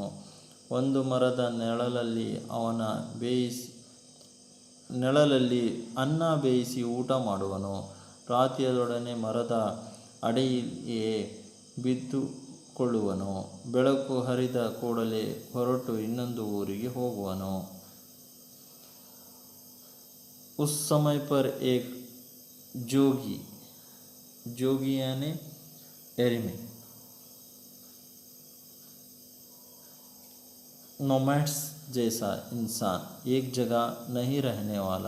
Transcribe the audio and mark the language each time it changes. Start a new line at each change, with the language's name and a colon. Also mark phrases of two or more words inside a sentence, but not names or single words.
Kannada: ಒಂದು ಮರದ ನೆರಳಲ್ಲಿ ಅನ್ನ ಬೇಯಿಸಿ ಊಟ ಮಾಡುವನು. ರಾತ್ರಿಯದೊಡನೆ ಮರದ ಅಡಿಯೇ ಬಿದ್ದುಕೊಳ್ಳುವನು. ಬೆಳಕು ಹರಿದ ಕೂಡಲೇ ಹೊರಟು ಇನ್ನೊಂದು ಊರಿಗೆ ಹೋಗುವನು.
Hindi: उस समय पर एक जोगी यानी एरिमी नोमैड्स जैसा इंसान, एक जगह नहीं रहने वाला.